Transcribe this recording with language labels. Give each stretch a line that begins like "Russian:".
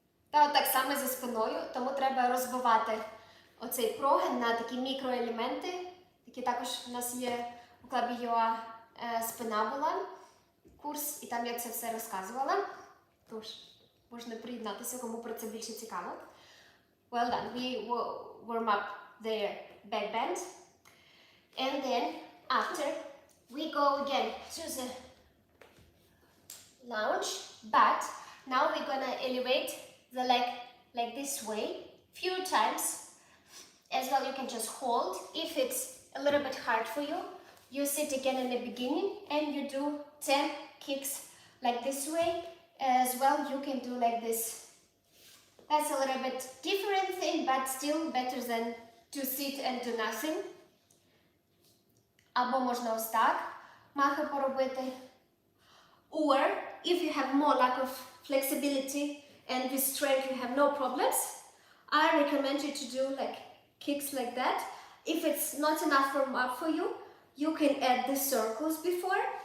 Ukrainian: Та от так само зі спиною, тому треба розбивати оцей прогин на такі мікроелементи, які також у нас є у Club.ua спина була, курс, і там я це все розказувала. Тож, можна приєднатися, кому про це більше цікаво.
English: Well done. We warm up the back bend. And then, after, we go again to the lounge, but now we're gonna elevate the leg like this way few times. As well, you can just hold. If it's a little bit hard for you, you sit again in the beginning and you do 10 kicks like this way. As well, you can do like this. That's a little bit different thing, but still better than to sit and do nothing.
Ukrainian: Або можна ось так махи поробити.
English: Or, if you have more lack of flexibility and with strength you have no problems, I recommend you to do like kicks like that. If it's not enough warm up for you, you can add the circles before.